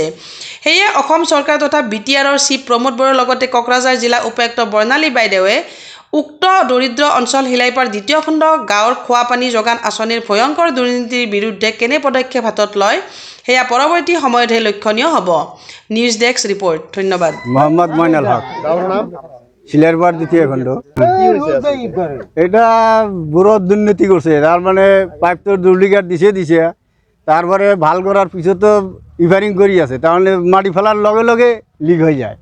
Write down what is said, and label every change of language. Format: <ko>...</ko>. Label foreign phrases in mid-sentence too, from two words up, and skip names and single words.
<as>সেয়ে অসম চৰকাৰ তথা বিটিআৰৰ চিফ প্ৰমোদ বড়োৰ লগতে কোকৰাঝাৰ জিলা উপায়ুক্ত বৰ্ণালী বাইদেৱে উক্ত দৰিদ্ৰ অঞ্চল শিলাইপাৰ দ্বিতীয় খণ্ড গাঁৱৰ খোৱা পানী যোগান আঁচনিৰ ভয়ংকৰ দুৰ্নীতিৰ বিৰুদ্ধে কেনে পদক্ষেপ হাতত লয় সেয়া পৰৱৰ্তী সময়তহে লক্ষণীয় হ'ব।</as> <en>news desk report. ধন্যবাদ।</en> <bn>মোহাম্মদ মইনুল হক, শিলাইপার দ্বিতীয় খণ্ড। এটা বড় দুর্নীতি করছে, তার মানে পাইপ তো ডুপ্লিকেট দিছে তারপরে ভাল করার পিছতো ইভারিং করি আছে, তাহলে মাটি ফেলার লগে লগে লিক হয়ে যায়।</bn>